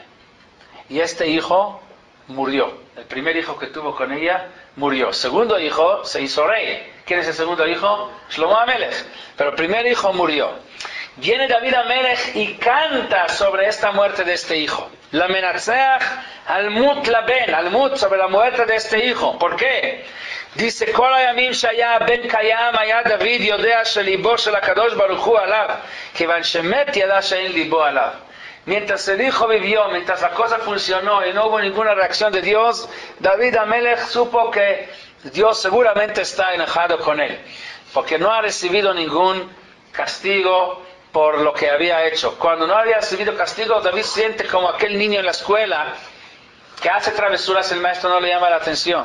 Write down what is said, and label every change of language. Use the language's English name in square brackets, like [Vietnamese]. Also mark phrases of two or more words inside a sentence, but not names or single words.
[Spanish] Y este hijo murió. El primer hijo que tuvo con ella murió. Segundo hijo se hizo rey. ¿Quién es el segundo hijo? Shlomo Amelech. Pero el primer hijo murió. Viene David Amelech y canta sobre esta muerte de este hijo. [Hebrew] למנצח על מות לבן, על מות [Spanish] sobre la muerte de este hijo. ¿Por qué? Dice, [Hebrew] כל הימים שהיה בן קיים היה דוד יודע שלבו של הקדוש ברוך הוא עליו, כיון שמת ידע שאין לבו עליו. [Spanish] Mientras el hijo vivió, mientras la cosa funcionó y no hubo ninguna reacción de Dios, David Amelech supo que Dios seguramente está enojado con él, porque no ha recibido ningún castigo por lo que había hecho. Cuando no había recibido castigo, David siente como aquel niño en la escuela que hace travesuras, el maestro no le llama la atención.